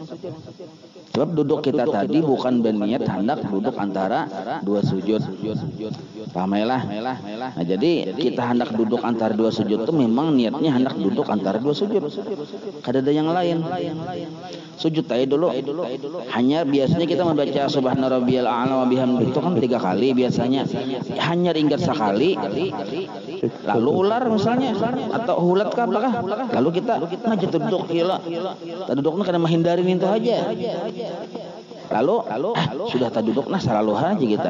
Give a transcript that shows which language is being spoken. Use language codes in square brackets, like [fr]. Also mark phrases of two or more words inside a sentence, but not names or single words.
[bjn] Sebab duduk kita tadi bukan berniat hendak duduk antara dua sujud. Pahamilah. Nah, jadi kita hendak duduk antara dua sujud itu memang niatnya hendak duduk antara dua sujud. Kada ada yang lain. Sujud aja dulu. Hanya biasanya kita membaca [ar] سبحان ربي الأعلى وبحمده [bjn] itu kan 3 kali biasanya. Hanya ingat sekali. Lalu ular misalnya atau hulat kah apakah? Lalu kita ngajak duduk gila. Duduknya kada menghindari itu aja. Lalu sudah tak duduk selalu aja kita.